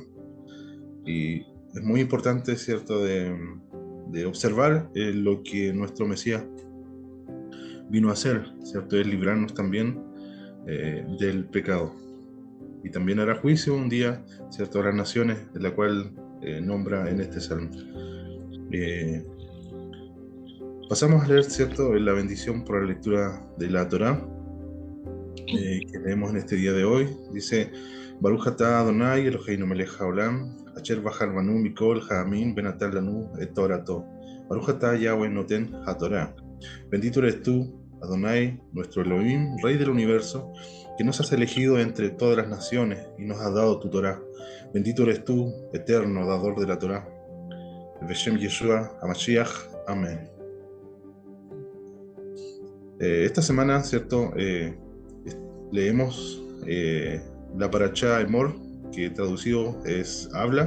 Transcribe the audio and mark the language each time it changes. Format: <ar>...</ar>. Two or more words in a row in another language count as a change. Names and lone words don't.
<es>Y es muy importante, ¿cierto?, de observar lo que nuestro Mesías vino a hacer, ¿cierto?, es librarnos también del pecado. y también hará juicio un día, ¿cierto?, a las naciones, de la cual nombra en este salmo. Pasamos a leer, ¿cierto?, la bendición por la lectura de la Torá que leemos en este día de hoy. Dice:</es> <he>ברוך אתה אדוני אלוהינו מלך העולם, אשר בחר בנו מכל העמים ונתן לנו את תורתו. ברוך אתה יהוה נותן התורה.</he> <es>Bendito eres tú, Adonai, nuestro Elohim, Rey del universo, que nos has elegido entre todas las naciones y nos has dado tu Torá. Bendito eres tú, eterno dador de la Torá.</es> <he>בשם ישוע המשיח.</he> <es>Amén. Esta semana, ¿cierto?, leemos la Parashá Emor, que traducido es habla.</es>